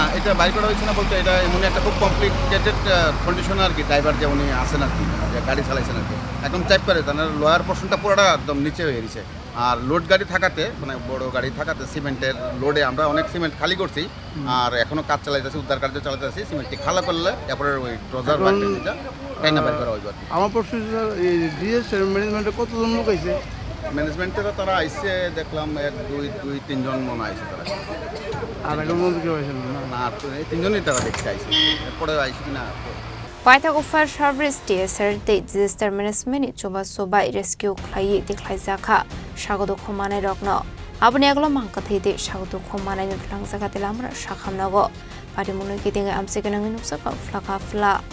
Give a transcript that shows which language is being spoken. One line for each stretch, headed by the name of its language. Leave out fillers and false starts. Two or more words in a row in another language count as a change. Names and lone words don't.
Bangla: না এটা বাই করা হয়েছে না বলতে এটা এমন একটা খুব
English: complicated condition
Bangla: আর কি ড্রাইভার যে উনি আসেন আর কি যে গাড়ি চালাইছেন আর কি একদম চাপ করে তার লোহার পোর্শনটা পুরোটা একদম নিচে হয়ে গেছে আর লোড গাড়ি থাকাতে মানে বড় গাড়ি থাকাতে সিমেন্টের লোডে আমরা অনেক সিমেন্ট খালি করছি আর এখনো কাজ চালাইতেছি উদ্ধার কার্য চালাইতেছি সিমেন্টটি খালা করলে তারপরে ওই ড্রজার বাকিটা টাইনা বের করা হইবে আমার প্রশ্ন ডিএস ম্যানেজমেন্টে কতজন লোক আইছে ম্যানেজমেন্টেরও তারা আইসে দেখলাম 1 2 3 জন মনে আইসে তারা আর এখন মধ্যে কেউ আইসেন না না আর এই তিনজনই তারা দেখতে আইসে এরপরে আইসে কিনা
Kok Borok: Paithago Fire Service TSR Disaster Management Choba Soba Rescue Kwlaiwi Thwikha Shagodo Khomane Rokno Abni Aglo Mangkathi de Shagodo Khomane Nutlang Zakate Lamra Shakhamnago Patimungo Kitinga Amsekanang Nusaka Flaka Fla